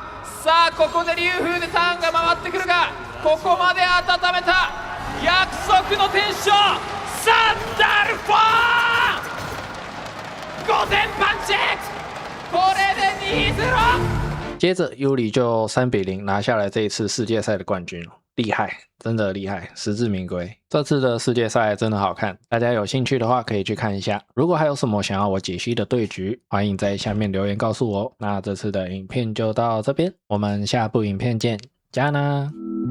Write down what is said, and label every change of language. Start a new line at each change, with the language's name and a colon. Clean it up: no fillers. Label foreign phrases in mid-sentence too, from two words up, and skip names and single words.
Japanese: さあここで竜風でターンが回ってくるが、ここまで温めた約束の天使サンダルフォー5点パンチ。これで 2-0。
Chinese: 接着 Yuri 就3比0拿下了这一次世界赛的冠军，厉害，真的厉害，实至名归。这次的世界赛真的好看，大家有兴趣的话可以去看一下。如果还有什么想要我解析的对局，欢迎在下面留言告诉我。那这次的影片就到这边，我们下部影片见，加呢。